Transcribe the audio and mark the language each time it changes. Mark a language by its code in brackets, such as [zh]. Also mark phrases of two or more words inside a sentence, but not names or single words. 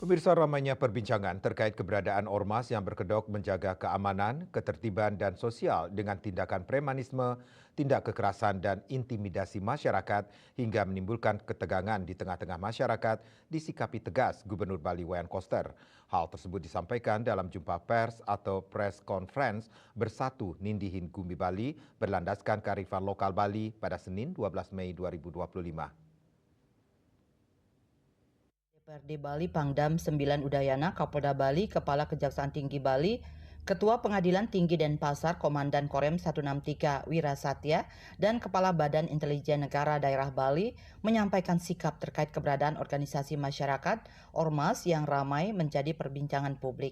[id] Pemirsa, ramainya perbincangan terkait keberadaan ormas yang berkedok menjaga keamanan, ketertiban, dan sosial dengan tindakan premanisme, tindak kekerasan, dan intimidasi masyarakat hingga menimbulkan ketegangan di tengah-tengah masyarakat disikapi tegas Gubernur Bali Wayan Koster. Hal tersebut disampaikan dalam jumpa pers atau press conference bersatu Nindihin Gumi Bali berlandaskan kearifan lokal Bali pada Senin 12 Mei 2025. DPRD Bali Pangdam 9 Udayana, Kapolda Bali, Kepala Kejaksaan Tinggi Bali, Ketua Pengadilan Tinggi Denpasar, Komandan Korem 163 Wira Satya, dan Kepala Badan Intelijen Negara Daerah Bali menyampaikan sikap terkait keberadaan organisasi masyarakat ormas yang ramai menjadi perbincangan publik.